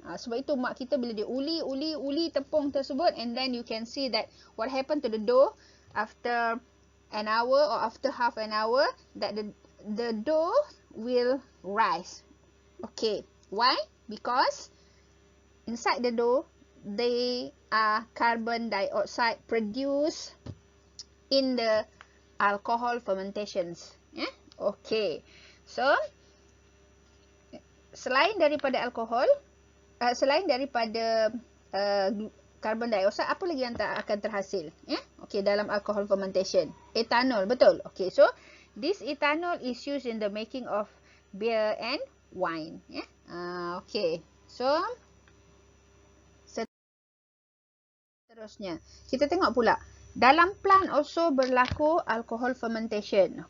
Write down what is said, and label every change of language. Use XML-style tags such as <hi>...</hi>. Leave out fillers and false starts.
<ms>Sebab itu mak kita bila dia uli tepung tersebut,</ms> <en>and then you can see that what happened to the dough after an hour or after half an hour, that the dough will rise. Okay, why? Because inside the dough they are carbon dioxide produced in the alcohol fermentations.</en> <ms>Okay, so selain daripada alkohol, selain daripada carbon dioxide, apa lagi yang akan terhasil? Okay, dalam alcohol fermentation, ethanol, betul.</ms> <en>Okay, so this ethanol is used in the making of beer and wine.</en> <ms>Okay, so seterusnya kita tengok pula Dalam plant also berlaku alcohol fermentation.</ms>